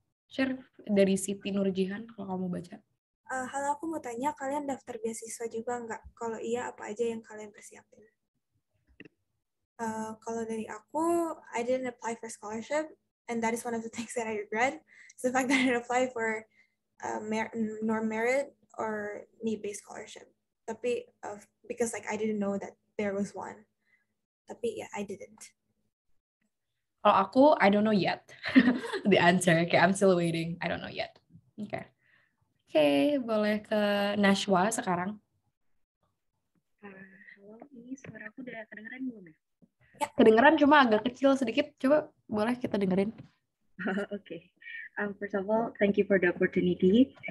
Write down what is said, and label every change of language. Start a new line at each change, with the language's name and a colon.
Indonesian: Share dari Siti Nurjihan kalau kamu baca. Halo, aku mau tanya, kalian daftar beasiswa juga nggak? Kalau iya, apa aja yang kalian persiapin? Kalau dari aku,
English: I didn't apply for scholarship, and that is one of the things that I regret. It's the fact that I didn't apply for norm merit or need-based scholarship. Tapi because like I didn't know that there was one. Tapi yeah, I didn't.
Indonesian: Kalau aku,
English: I don't know yet. The answer, okay, I'm still waiting. I don't know yet. Okay.
Indonesian: Oke, boleh ke Nashwa sekarang. Halo, ini suaraku udah kedengeran belum ya? Ya, kedengeran cuma agak kecil sedikit. Coba boleh kita dengerin. Oke.
English: First of all, thank you for the opportunity.